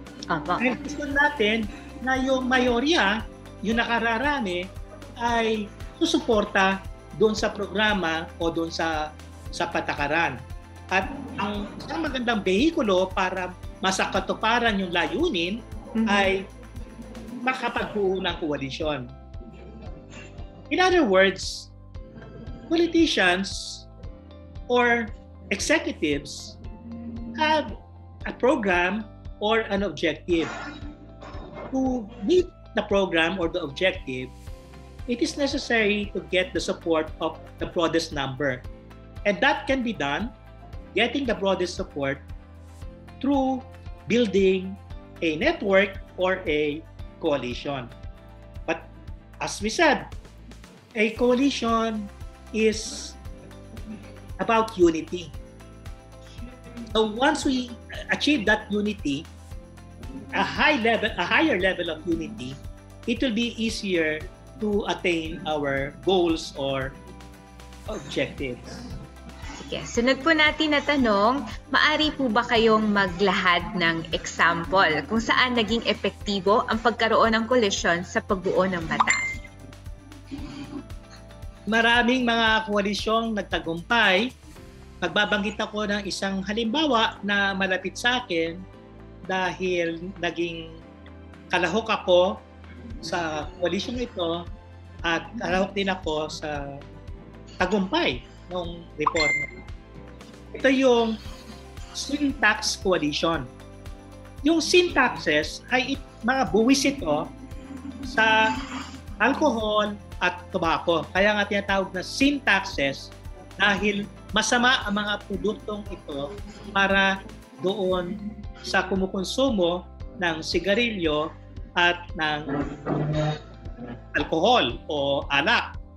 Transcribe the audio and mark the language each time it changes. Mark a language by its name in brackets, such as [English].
[Filipino] Kaya gusto natin na yung mayorya, yung nakararami, ay susuporta doon sa programa o doon sa patakaran. At ang isang magandang behikulo para masakatuparan yung layunin ay makapagbuo ng koalisyon. [English] In other words, politicians or executives have a program or an objective. To meet the program or the objective, it is necessary to get the support of the broadest number. And that can be done, getting the broadest support, through building a network or a coalition. But as we said, a coalition is about unity. So once we achieve that unity, a higher level of unity, it will be easier to attain our goals or objectives. [Filipino] Sige, sunod po natin na tanong, maari po ba kayong maglahad ng example kung saan naging epektibo ang pagkaroon ng koalisyon sa pagbuo ng batas? Maraming mga koalisyong nagtagumpay. Magbabanggit ako ng isang halimbawa na malapit sa akin dahil naging kalahok ako sa koalisyong ito at kalahok din ako sa tagumpay ng reforma. Ito yung sin tax coalition. Yung sin taxes ay mga buwis ito sa alcohol at tobacco. Kaya nga tinatawag na sin taxes dahil masama ang mga produktong ito para doon sa kumukonsumo ng sigarilyo at ng alcohol o alak.